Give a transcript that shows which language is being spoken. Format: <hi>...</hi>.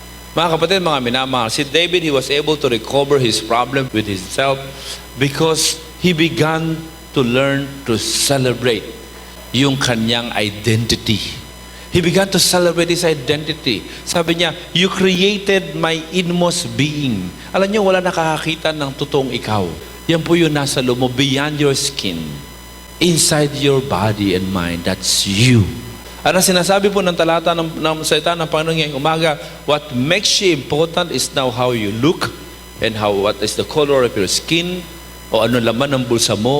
<tl>Mga kapatid, mga minamahal,</tl> <en>si David, he was able to recover his problem with himself because he began to learn to celebrate</en> <tl>yung kanyang</tl> <en>identity. He began to celebrate his identity.</en> <tl>Sabi niya,</tl> <en>you created my inmost being.</en> <tl>Alam niyo, wala nakakakita ng totoong ikaw. Yan po yung nasa loob mo,</tl> <en>beyond your skin. Inside your body and mind, that's you.</en> <tl>Ano sinasabi po ng talata ng salita ng Panginoon ngayong umaga,</tl> <en>what makes you important is now how you look and what is the color of your skin</en> <tl>o ano laman ng bulsa mo.</tl>